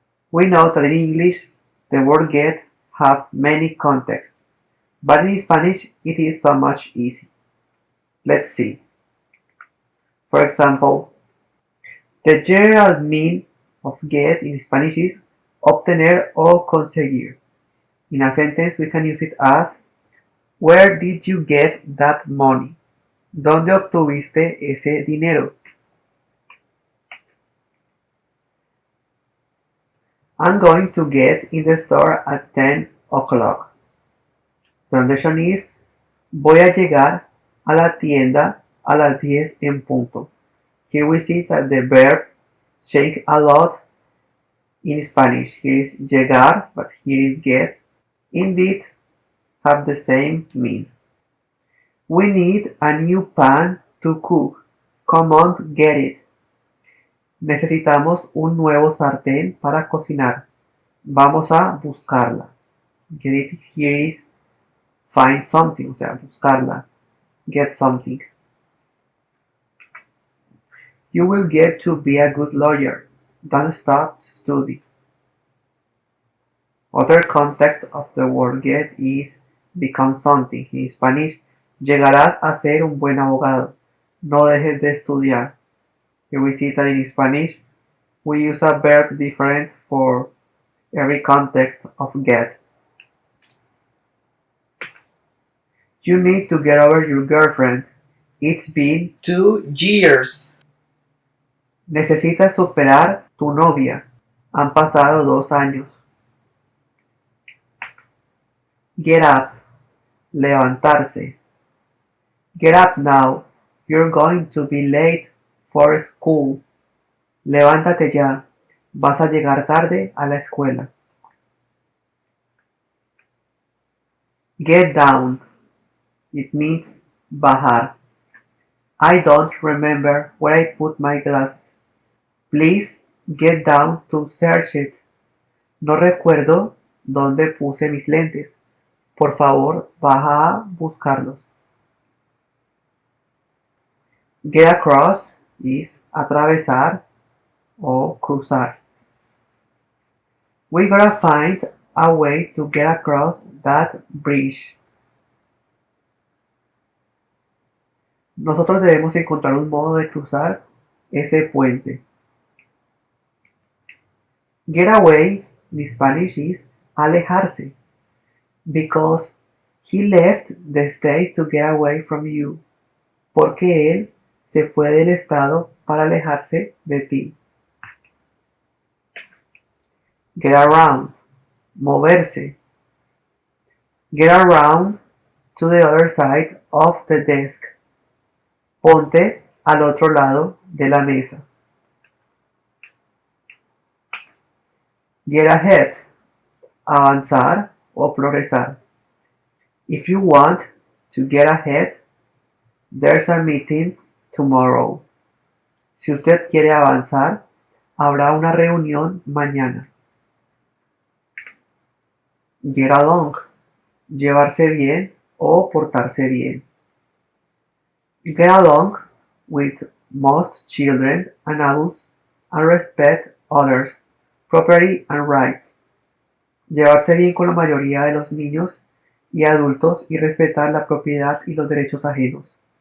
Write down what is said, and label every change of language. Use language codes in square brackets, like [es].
[en] We know that in English the word get have many contexts, but in Spanish it is so much easy. Let's see. For example, the general meaning of get in Spanish is [es] obtener o conseguir. [en] In a sentence we can use it as where did you get that money? [es] ¿Dónde obtuviste ese dinero? [en] I'm going to get in the store at 10 o'clock. Translation is [es] voy a llegar a la tienda a las 10 en punto. [en] Here we see that the verb shake a lot in Spanish. Here is llegar, but here is get. Indeed, have the same meaning. We need a new pan to cook. Come on, get it. [es] Necesitamos un nuevo sartén para cocinar. Vamos a buscarla. [en] Get it here is find something, [es] o sea, buscarla. [en] Get something. You will get to be a good lawyer. Don't stop to study. Other context of the word get is become something. In Spanish, [es] llegarás a ser un buen abogado. No dejes de estudiar. [en] Here we see that in Spanish, we use a verb different for every context of get. You need to get over your girlfriend. It's been 2 years. [es] Necesitas superar tu novia. Han pasado 2 años. [en] Get up. [es] Levantarse. [en] Get up now. You're going to be late for school. [es] Levántate ya. Vas a llegar tarde a la escuela. [en] Get down. It means bajar. I don't remember where I put my glasses. Please get down to search it. [es] No recuerdo dónde puse mis lentes. Por favor, baja a buscarlos. [en] Get across is [es] atravesar o cruzar. [en] We gotta find a way to get across that bridge. [es] Nosotros debemos encontrar un modo de cruzar ese puente. [en] Get away in Spanish is alejarse. Because he left the state to get away from you. [es] Porque él se fue del estado para alejarse de ti. [en] Get around. [es] Moverse. [en] Get around to the other side of the desk. [es] Ponte al otro lado de la mesa. [en] Get ahead. [es] Avanzar o progresar. [en] If you want to get ahead, there's a meeting tomorrow. [es] Si usted quiere avanzar, habrá una reunión mañana. [en] Get along. [es] Llevarse bien o portarse bien. [en] Get along with most children and adults and respect others' property and rights. [es] Llevarse bien con la mayoría de los niños y adultos y respetar la propiedad y los derechos ajenos.